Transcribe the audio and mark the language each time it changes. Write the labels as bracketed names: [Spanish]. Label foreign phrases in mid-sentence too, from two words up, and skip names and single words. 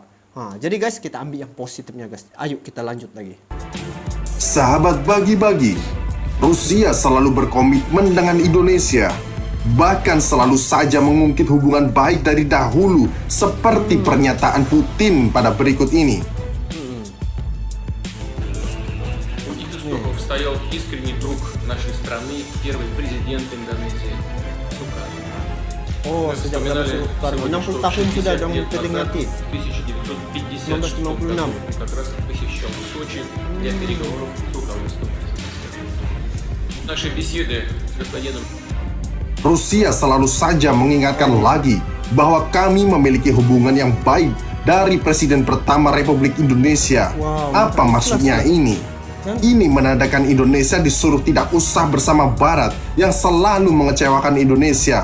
[Indonesian] Jadi guys, kita ambil yang positifnya guys. Ayo kita lanjut lagi. Sahabat bagi-bagi, Rusia selalu berkomitmen dengan Indonesia. Bahkan selalu saja mengungkit hubungan baik dari dahulu, seperti pernyataan Putin pada berikut ini. [Russian] У Истоков стоял искренний друг нашей страны, первый президент Индонезии Сукарно. [Indonesian] Oh, sejak zaman Soekarno, 60 tahun sudah dong tertingati. [Russian] 1956 как раз посещал Сочи для переговоров с руководством президента. Наши беседы с господином [Indonesian] Rusia selalu saja mengingatkan lagi bahwa kami memiliki hubungan yang baik dari Presiden pertama Republik Indonesia. Apa maksudnya ini? Ini menandakan Indonesia disuruh tidak usah bersama Barat yang selalu mengecewakan Indonesia.